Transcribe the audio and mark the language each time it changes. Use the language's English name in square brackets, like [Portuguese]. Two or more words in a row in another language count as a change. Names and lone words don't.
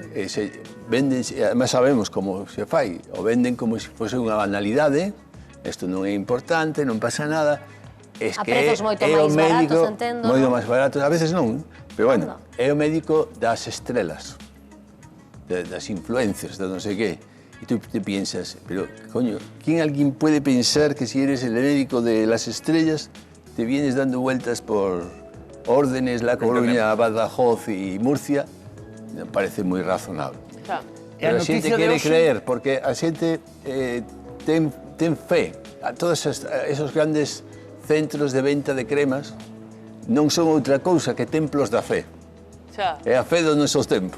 [Galician] Venden, además sabemos como se fai, o venden como se fose unha banalidade, isto non é importante, non pasa nada, es A que prezos moito é o máis médico, baratos, entendo, moito non? máis baratos, a veces non, pero bueno, Anda. é o médico das estrelas, das influencers, de non sei qué. [Spanish] Y tú te piensas, pero coño, ¿quién alguien puede pensar que si eres el médico de las estrellas te vienes dando vueltas por órdenes La Coruña, Badajoz y Murcia? [Galician] Me parece moi razonable. Claro. Pero a xente quere creer, porque a xente ten fe. A todos esos grandes centros de venta de cremas non son outra cousa que templos da fe. Xa. É a fe do noso tempo.